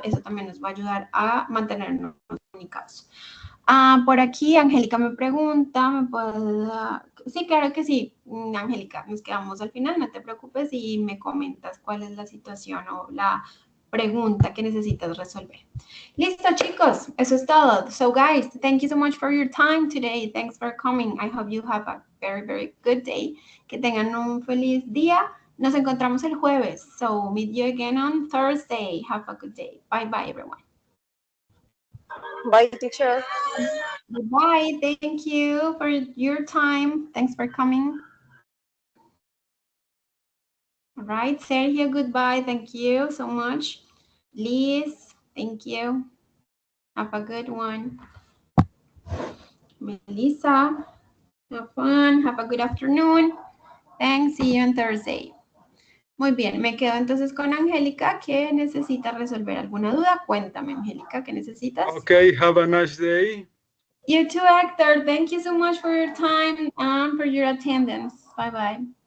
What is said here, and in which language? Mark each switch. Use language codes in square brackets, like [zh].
[es] Eso también nos va a ayudar a mantenernos comunicados. Por aquí, Angélica me pregunta, ¿me puedes dar? Sí, claro que sí, Angélica, nos quedamos al final, no te preocupes y me comentas cuál es la situación o la pregunta que necesitas resolver. Listo, chicos, eso es todo. [en] So, guys, thank you so much for your time today. Thanks for coming. I hope you have a very, very good day. [es] Que tengan un feliz día. Nos encontramos el jueves. [en] So, meet you again on Thursday. Have a good day. Bye, bye, everyone. Bye, teacher. Bye. Thank you for your time. Thanks for coming. All right, Sergio, goodbye. Thank you so much. Liz, thank you. Have a good one. Melissa, have fun. Have a good afternoon. Thanks. See you on Thursday. [es] Muy bien, me quedo entonces con Angélica, que necesita resolver alguna duda. Cuéntame, Angélica, ¿qué necesitas? [en] Okay, have a nice day. You too, Hector. Thank you so much for your time and for your attendance. Bye-bye.